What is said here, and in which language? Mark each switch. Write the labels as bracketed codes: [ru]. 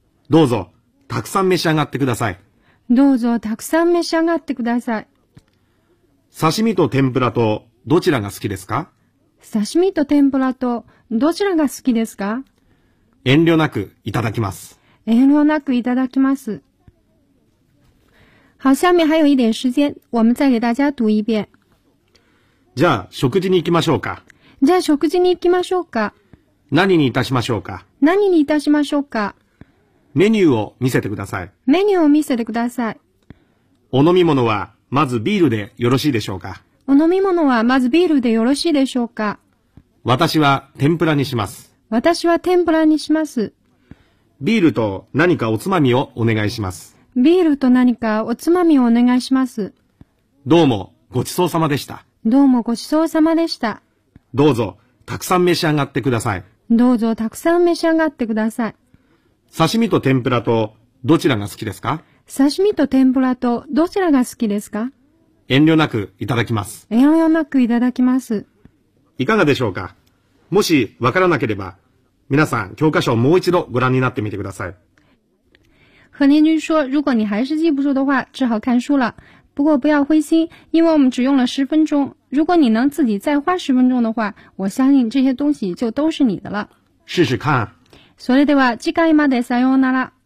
[ja] どうぞたくさん召し上がってください。どうぞたくさん召し上がってください。刺身と天ぷらとどちらが好きですか？刺身と天ぷらとどちらが好きですか？遠慮なくいただきます。遠慮なくいただきます。 [zh] 好、下面还有一点时间、我们再给大家读一遍。 [ja] じゃあ、食事に行きましょうか。じゃあ、食事に行きましょうか。何にいたしましょうか。何にいたしましょうか。メニューを見せてください。メニューを見せてください。お飲み物は、まずビールでよろしいでしょうか。お飲み物は、まずビールでよろしいでしょうか。私は、天ぷらにします。私は、天ぷらにします。ビールと何かおつまみをお願いします。ビールと何かおつまみをお願いします。どうもごちそうさまでした。どうもごちそうさまでした。どうぞたくさん召し上がってください。どうぞたくさん召し上がってください。刺身と天ぷらとどちらが好きですか？刺身と天ぷらとどちらが好きですか？遠慮なくいただきます。遠慮なくいただきます。いかがでしょうか？もしわからなければ、皆さん教科書をもう一度ご覧になってみてください。 [zh] 何年君说，如果你还是记不住的话，只好看书了。不过不要灰心，因为我们只用了十分钟。如果你能自己再花十分钟的话，我相信这些东西就都是你的了。试试看。 [ja] それでは次回までさようなら。